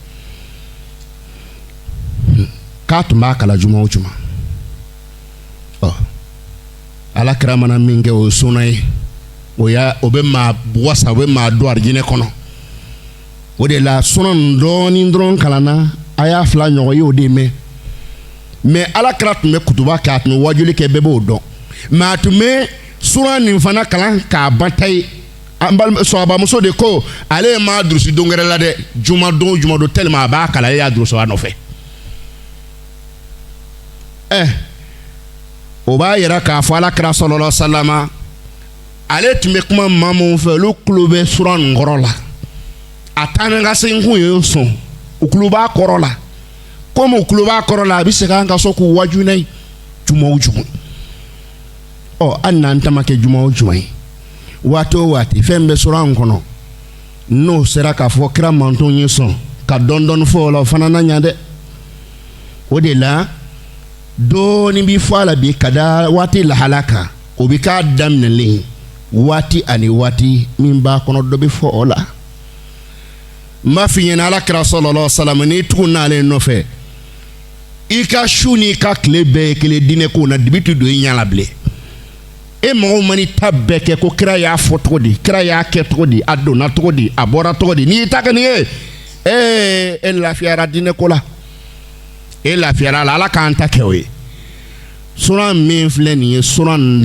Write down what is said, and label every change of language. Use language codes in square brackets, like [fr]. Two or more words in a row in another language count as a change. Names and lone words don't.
[bm] k'a tun b'a kalan juma o juma alakira mana min kɛ o ye sunna ye o bɛ maa wasa o bɛ maa don arijinɛ kɔnɔ o de la sunna nin dɔɔni dɔrɔn kalanna a y'a fila ɲɔgɔn ye o de mɛn mais alakira tun bɛ kutuba kɛ a tun bɛ wajuli kɛ bɛɛ b'o dɔn mais a tun bɛ sunna nin fana kalan k'a ban ta ye sɔhabamuso de ko ale ye maa durusi don wɛrɛ la dɛ jumadon tellement a b'a kalan ale y'a durusi a nɔfɛ o b'a yira k'a fɔ alakira [ar] sallallahu alaihi wasallam [bm] ale tun bɛ kuma maa minnu fɛ olu tulo bɛ sura nin kɔrɔ la a taa ni ka segin kun ye sɔn u tulo b'a kɔrɔ la komi u tulo b'a kɔrɔ la a bɛ segin an ka so k'u waju n'a ye juma o juma hali n'an ta ma kɛ juma o juma ye waati o waati fɛn bɛ sura nin kɔnɔ n'o sera k'a fɔ kira mantonw ye sɔn ka dɔɔni fɔ o la o fana na ɲa dɛ o de la dɔɔni bi fɔ a la bi ka da waati lahala kan o bi k'a daminɛlen waati ani waati min b'a kɔnɔ dɔ bi fɔ o la n b'a f'i ɲɛna alakira [ar] sallallahu alaihi wasallam [bm] n'i tugu n'ale nɔfɛ i ka su n'i ka tile bɛɛ ye kelen diinɛ kow na dibi ti don i ɲɛ la bilen e mɔgɔw mani ta bɛɛ kɛ ko kira y'a fɔ cogo di kira y'a kɛ cogo di a donna cogo di a bɔra cogo di n'i y'i ta kɛ nin ye e lafiyara diinɛ ko la e lafiyara la ala k'an ta kɛ o ye sura min filɛ nin ye sura nin